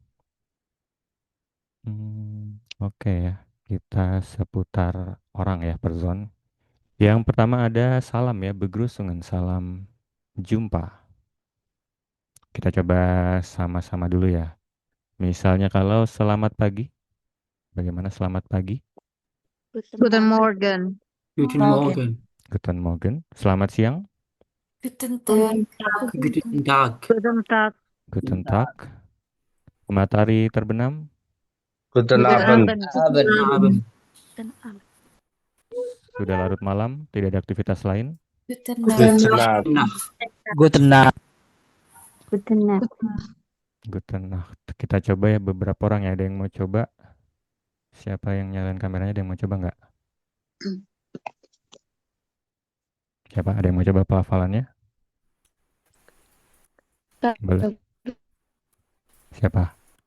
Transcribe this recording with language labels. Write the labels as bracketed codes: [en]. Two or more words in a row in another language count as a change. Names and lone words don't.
[id] Oke ya, kita seputar orang ya per zone. Yang pertama ada salam ya, begrüßungen, salam jumpa. Kita coba sama-sama dulu ya. Misalnya kalau selamat pagi, bagaimana selamat pagi? [de] Guten Morgen. Guten Morgen. Morgen. Guten Morgen. [id] Selamat siang. [de] Guten Tag. Guten Tag. Guten Tag. Guten Tag. [id] Matahari terbenam. [de] Guten Guten Abend. Abend. Guten Abend. Guten Abend. [id] Sudah larut malam, tidak ada aktivitas lain. [de] Guten Guten Nacht. Nacht. Nacht. Guten Nacht. Guten Nacht. Guten Nacht. [id] Kita coba ya beberapa orang ya. Ada yang mau coba? Siapa yang nyalain kameranya? Ada yang mau coba nggak? Siapa? Ada yang mau coba pelafalannya? Boleh. Siapa?